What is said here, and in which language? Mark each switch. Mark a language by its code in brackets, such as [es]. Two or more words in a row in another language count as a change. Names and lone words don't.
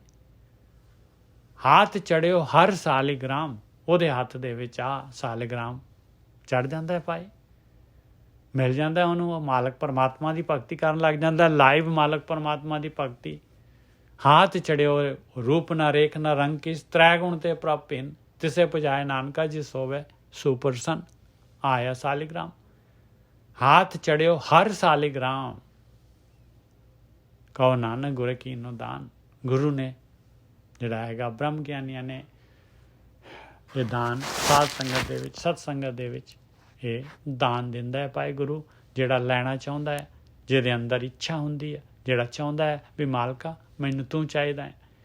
[pa] ਹੱਥ ਚੜਿਓ ਹਰ ਸਾਲੀਗ੍ਰਾਮ, ਉਹਦੇ ਹੱਥ ਦੇ ਵਿੱਚ ਆ ਸਾਲੀਗ੍ਰਾਮ ਚੜ ਜਾਂਦਾ ਹੈ ਭਾਈ, ਮਿਲ ਜਾਂਦਾ ਉਹਨੂੰ। ਉਹ ਮਾਲਕ ਪਰਮਾਤਮਾ ਦੀ ਭਗਤੀ ਕਰਨ ਲੱਗ ਜਾਂਦਾ, ਲਾਈਵ ਮਾਲਕ ਪਰਮਾਤਮਾ ਦੀ ਭਗਤੀ। ਹਾਥ ਚੜਿਓ ਰੂਪ ਨਾ ਰੇਖ ਨਾ ਰੰਗ ਕਿਸ, ਤ੍ਰੈ ਗੁਣ ਤੇ ਪ੍ਰਭ ਭਿੰਨ। ਤਿਸੇ ਪੁਜਾਏ ਨਾਨਕਾ ਜੀ ਸੋਵੇ ਸੁਪ੍ਰਸੰਨ, ਆਇਆ ਸਾਲਿਗ੍ਰਾਮ। ਹਾਥ ਚੜ੍ਹਿਓ ਹਰ ਸਾਲਿਗ੍ਰਾਮ, ਕਹੋ ਨਾਨਕ ਗੁਰ ਕੀਨੋ ਦਾਨ। ਗੁਰੂ ਨੇ ਜਿਹੜਾ ਹੈਗਾ ਬ੍ਰਹਮ ਗਿਆਨੀਆਂ ਨੇ ਇਹ ਦਾਨ ਸਾਧ ਸੰਗਤ ਦੇ ਵਿੱਚ, ਸਤ ਸੰਗਤ ਦੇ ਵਿੱਚ ਇਹ ਦਾਨ ਦਿੰਦਾ ਹੈ ਭਾਈ ਗੁਰੂ। ਜਿਹੜਾ ਲੈਣਾ ਚਾਹੁੰਦਾ ਹੈ, ਜਿਹਦੇ ਅੰਦਰ ਇੱਛਾ ਹੁੰਦੀ ਹੈ, ਜਿਹੜਾ ਚਾਹੁੰਦਾ ਹੈ ਵੀ ਮਾਲਕਾ ਮੈਨੂੰ ਤੂੰ ਚਾਹੀਦਾ ਹੈ।